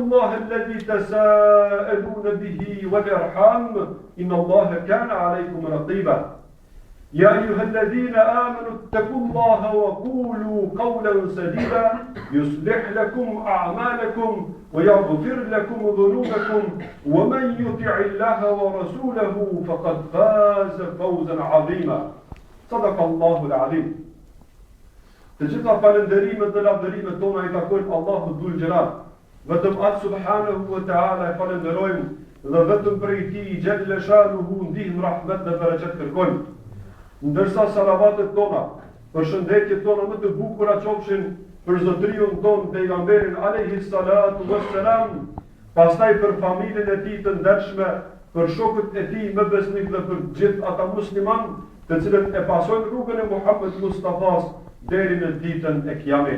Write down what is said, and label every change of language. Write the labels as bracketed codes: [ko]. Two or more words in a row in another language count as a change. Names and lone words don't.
[ar] الله الذي تساءلون به والأرحام إن الله كان عليكم رقيبا يا أيها الذين آمنوا اتقوا الله وقولوا قولا سديدا يصلح لكم أعمالكم ويغفر لكم ذنوبكم ومن يطع الله ورسوله فقد فاز فوزا عظيما صدق الله العظيم. [sq] Të gjitha falënderimet dhe lavdërimet tona I takojnë Allahut [ar] ذو الجلال. [sq] Vetëm atë [ar] سبحانه وتعالى [sq] e falenderojmë dhe vetëm prej Tij [ar] جل شأنه [sq] ndihmë rahmet dhe bereqet kërkojmë. Ndërsa salavatet tona, përshëndetjet tona më të bukura qofshin për zotriun ton pejgamberin [ar] عليه الصلاة والسلام, [sq] pastaj për familjen e tij të ndershme, për shokët e tij më besnik dhe për gjithë ata musliman të cilët e pasojnë rrugën e Muhammed Mustafas deri në ditën e Kiamet.